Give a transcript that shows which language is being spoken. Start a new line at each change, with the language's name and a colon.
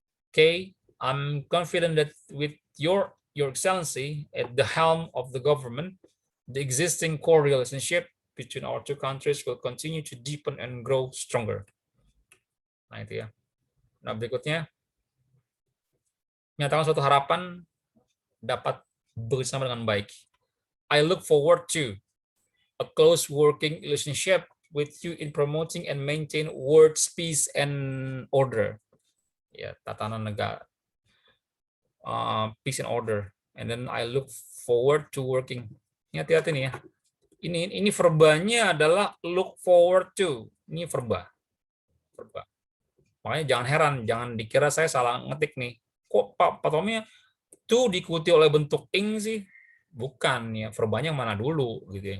English: Okay, I'm confident that with Your Excellency at the helm of the government, The existing core relationship between our two countries will continue to deepen and grow stronger.
Indonesian: Nah, itu ya. Nah, berikutnya, menyatakan suatu harapan dapat bekerjasama dengan baik.
English: I look forward to a close working relationship with you in promoting and maintain world peace and order.
Indonesian: Ya, tatanan negara,
English: peace and order. And then I look forward to working.
Indonesian: Ini hati-hati nih ya. Ini verbanya adalah
English: look forward to.
Indonesian: Ini verba. Makanya jangan heran, jangan dikira saya salah ngetik nih. Kok Pak Tommy to diikuti oleh bentuk ing sih? Bukan ya, verbanya mana dulu gitu ya.